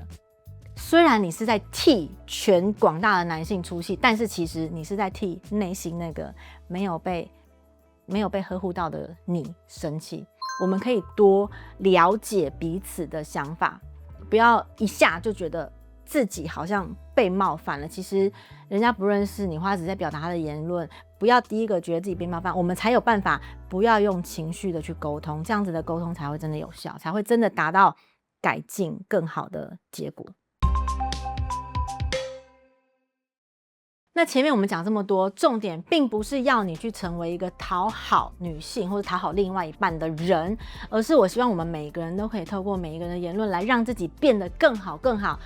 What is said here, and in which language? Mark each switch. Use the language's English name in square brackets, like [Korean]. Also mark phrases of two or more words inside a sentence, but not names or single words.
[Chinese] 雖然你是在替全廣大的男性出氣，但是其實你是在替內心那個沒有被呵護到的你生氣。我們可以多了解彼此的想法，不要一下就覺得自己好像被冒犯了。其實人家不認識你，或者只在表達他的言論，不要第一個覺得自己被冒犯，我們才有辦法不要用情緒的去溝通，這樣子的溝通才會真的有效，才會真的達到改進更好的結果。那前面我們講這麼多，重點並不是要你去成為一個討好女性或者討好另外一半的人，而是我希望我們每一個人都可以透過每一個人的言論來讓自己變得更好更好。